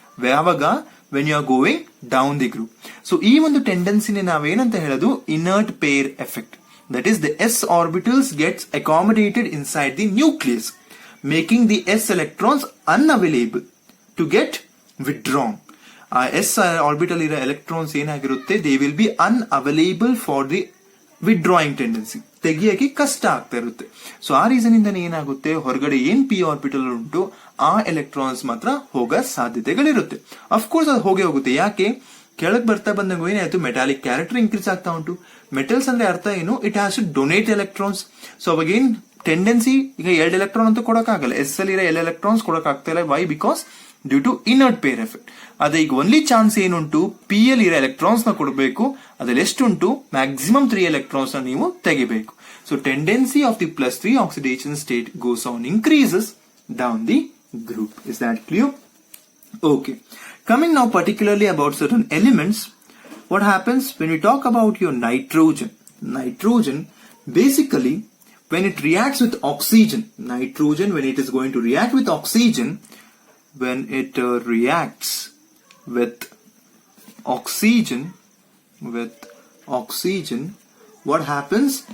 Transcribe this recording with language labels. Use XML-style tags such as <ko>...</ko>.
<kn>ಯಾವಾಗ,</kn> <en>when you are going down the group.</en> <kn>So ಈ ಒಂದು ಟೆಂಡೆನ್ಸಿನೇ ನಾವೇನಂತ ಹೇಳೋದು, inert pair effect.</kn> <en>That is, the s orbitals gets accommodated inside the nucleus, making the s electrons unavailable to get withdrawn. S orbital</en> <kn>ಇರೋ electrons ಏನಾಗಿರುತ್ತೆ,</kn> <en>they will be unavailable for the withdrawing tendency.</en> <kn>ತೆಗಿಯಕ್ಕೆ ಕಷ್ಟ ಆಗ್ತಾ ಇರುತ್ತೆ. So ಆ reason ಇಂದಾನೆ ಏನಾಗುತ್ತೆ, ಹೊರಗಡೆ ಏನ್ p ಆರ್ಬಿಟಲ್ ಉಂಟು, ಆ ಎಲೆಕ್ಟ್ರಾನ್ಸ್ ಮಾತ್ರ ಹೋಗೋ ಸಾಧ್ಯತೆಗಳಿರುತ್ತೆ. ಅಫ್ಕೋರ್ಸ್ ಅದು ಹೋಗುತ್ತೆ. ಯಾಕೆ, ಕೆಳಗೆ ಬರ್ತಾ ಬಂದಂಗ ಏನಾಯ್ತು, ಮೆಟಾಲಿಕ್ ಕ್ಯಾರೆಕ್ಟರ್ ಇನ್ಕ್ರೀಸ್ ಆಗ್ತಾ ಉಂಟು. ಮೆಟಲ್ಸ್ ಅಂದ್ರೆ ಅರ್ಥ ಏನು,</kn> <en>It has to donate electrons.</en> <kn>So ಅವಾಗ ಏನ್ ಟೆಂಡೆನ್ಸಿ, ಈಗ 2 ಎಲೆಕ್ಟ್ರಾನ್ ಅಂತೂ ಕೊಡಕ್ಕಾಗಲ್ಲ, ಎಸ್ ಅಲ್ಲಿ ಇರೋ 2 ಎಲೆಕ್ಟ್ರಾನ್ಸ್ ಕೊಡಕ್ ಆಗ್ತಾ ಇಲ್ಲ.</kn> <en>Why, because due to inert pair effect.</en> <kn>ಅದೇ ಈಗ ಒನ್ಲಿ ಚಾನ್ಸ್ ಏನುಂಟು, ಪಿ ಎಲ್ ಇರೋ ಎಲೆಕ್ಟ್ರಾನ್ಸ್ ನ ಕೊಡಬೇಕು, ಅದ್ರಲ್ಲಿ ಎಷ್ಟುಂಟು, ಮ್ಯಾಕ್ಸಿಮಮ್ 3 ಎಲೆಕ್ಟ್ರಾನ್ಸ್ ನ ನೀವು ತೆಗಿಬೇಕು.</kn> <en>So tendency of the +3 oxidation state goes on increases down the group. Is that clear? Okay. Coming now particularly about certain elements, what happens when we talk about your nitrogen? Nitrogen, basically, when it reacts with oxygen, when it is going to react with oxygen, when it reacts with oxygen, what happens?</en>